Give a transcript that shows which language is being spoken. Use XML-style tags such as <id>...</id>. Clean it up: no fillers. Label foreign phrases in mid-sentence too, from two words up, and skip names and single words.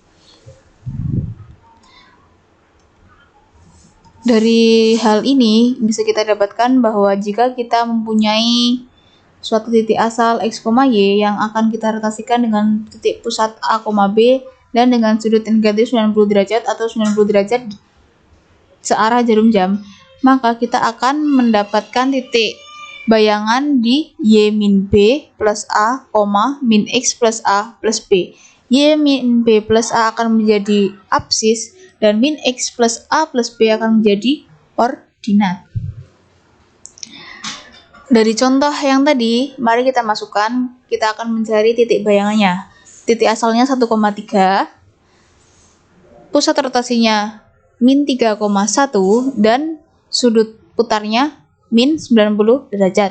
<id>Dari hal ini bisa kita dapatkan bahwa jika kita mempunyai suatu titik asal x, y yang akan kita rotasikan dengan titik pusat A, B dan dengan sudut negatif 90 derajat atau 90 derajat searah jarum jam, maka kita akan mendapatkan titik bayangan di Y min B plus A, min X plus A plus B. Y min B plus A akan menjadi absis dan min X plus A plus B akan menjadi ordinat. Dari contoh yang tadi, mari kita masukkan, kita akan mencari titik bayangannya. Titik asalnya 1,3, pusat rotasinya min 3,1 dan sudut putarnya min 90 derajat.</id>